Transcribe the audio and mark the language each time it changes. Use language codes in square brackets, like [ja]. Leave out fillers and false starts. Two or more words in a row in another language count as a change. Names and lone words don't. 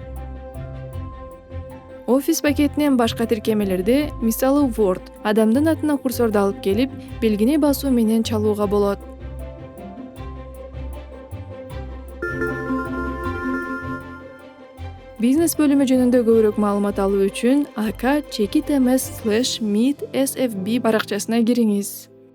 [ky] Офис пакетинен башка тиркемелерди, мисалы Word, адамдын атына курсорду алып келип, белгини басуу менен чалууга болот. Бизнес бөлүмү жөнүндө көбүрөөк маалымат алуу үчүн ак-tms/meet sfb баракчасына кириңиз.